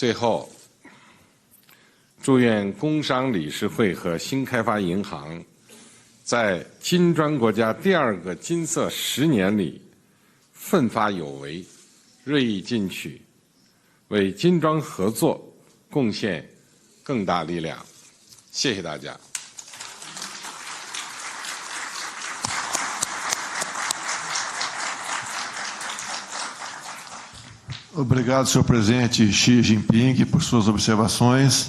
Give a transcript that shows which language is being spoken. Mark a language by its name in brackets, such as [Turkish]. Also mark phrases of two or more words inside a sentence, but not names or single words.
[Chinese] 最后，祝愿工商理事会和新开发银行在金砖国家第2个金色10年里奋发有为，锐意进取，为金砖合作贡献更大力量。谢谢大家。 [Portuguese] Obrigado, senhor presidente Xi Jinping, por suas observações.